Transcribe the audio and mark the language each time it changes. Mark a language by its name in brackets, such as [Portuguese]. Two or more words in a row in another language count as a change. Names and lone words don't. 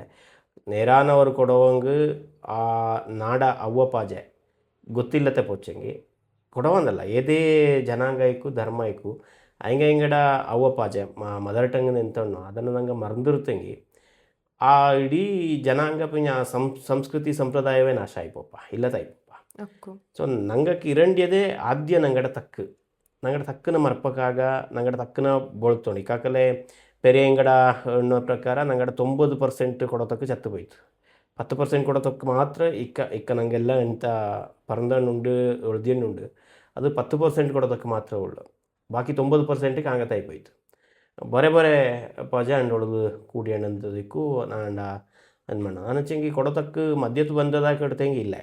[Kodava] ನೇರಾನವರು ಕೊಡವಂಗೆ ಆ ನಾಡ ಅವ್ವ ಪಾಜೆ ಗೊತ್ತಿಲ್ಲತೆ ಪೋಚಂಗಿ ಕೊಡವಂದಲ್ಲ ಏದೇ ಜನಾಂಗ ಐಕು ಧರ್ಮ ಐಕು ಹಂಗೆ ಹಿಂಗಡ ಅವ್ವ ಪಾಜೆ [English] mother tongue [Kodava] ಎಂತಣ್ಣು ಅದನ್ನು ನಂಗೆ ಮರೆದಿರ್ತಂಗಿ ಆ ಇಡೀ ಜನಾಂಗ ಪಿಂಜ ಸಂಸ್ಕೃತಿ ಸಂಪ್ರದಾಯವೇ ನಾಶ ಆಯ್ಪಪ್ಪ ಇಲ್ಲದಾಯ್ಪಪ್ಪ. ಸೊ ನಂಗೆ ಕಿರಂಡ್ಯದೇ ಆದ್ಯ ನಂಗಡ ತಕ್ಕನ ಮರ್ಪಕ್ಕಾಗ ನಂಗಡ ತಕ್ಕನ ಬೋಳ್ತೋಣಿ ಕಾಕಲೆ ಪೆರಿಯ ಇಂಗಡ ಅನ್ನೋ ಪ್ರಕಾರ ನಂಗಡ 90% ಕೊಡೋತಕ್ಕ ಚತ್ತು ಹೋಯ್ತು. 10% ಕೊಡೋತಕ್ಕ ಮಾತ್ರ ಇಕ್ಕ ನಂಗೆಲ್ಲ ಎಂತ ಪರಂದಣ್ಣುಂಡು ಉಳ್ದಿಯನ್ನುಂಡು ಅದು 10% ಕೊಡೋತಕ್ಕ ಮಾತ್ರ ಉಳ್ಳು. ಬಾಕಿ 90%ಗೆ ಆಗತ್ತಾಯ್ಪೋಯ್ತು. ಬರೇ ಪಜ ಅಂಡೊಳದು ಕೂಡಿ ಅಣ್ಣಂತದಕ್ಕೂ ನಾಂಡ ಅನ್ಮಣ್ಣ ಅನಚಂಗಿ ಕೊಡೋತಕ್ಕ ಮಧ್ಯತ್ತು ಬಂದದ ಕಡ್ತಂಗೆ ಇಲ್ಲ.